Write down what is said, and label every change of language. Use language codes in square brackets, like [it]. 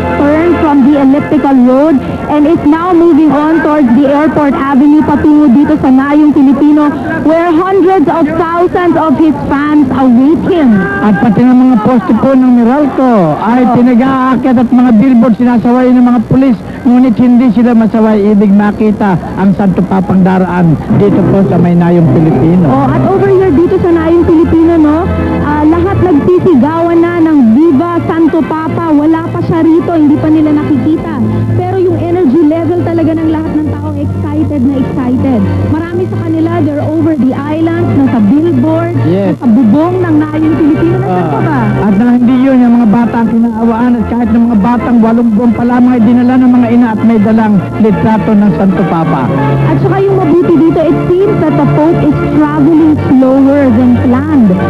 [en] Road and is now moving on towards the Airport Avenue [tl] patungo dito sa Nayong Pilipino, [en] where hundreds of thousands of his fans await him. [tl] At pati ng mga poste po ng Meralco ay tinag-aakyat at mga billboard sinasaway ng mga pulis, ngunit hindi sila masaway, ibig makita ang Santo Papang daraan dito po sa may Nayong Pilipino. At [en] over here [tl] dito sa Nayong Pilipino, no, lahat nagsisigawan na ng Viva Santo Papa. Wala pa siya rito, hindi pa nila nakikita. Pero yung energy level talaga ng lahat ng tao, excited na excited. Marami sa kanila, [en] they're over the islands, [tl] nasa billboard, nasa bubong ng Nayong Pilipino. Nasaan pa ba? At na hindi yun, yung mga bata ang kinaawaan at kahit ng mga batang 8 buwan pa lamang ay dinala ng mga ina at may dalang litrato ng Santo Papa. At saka yung mabuti dito, [en] it seems that the Pope is traveling slower than planned.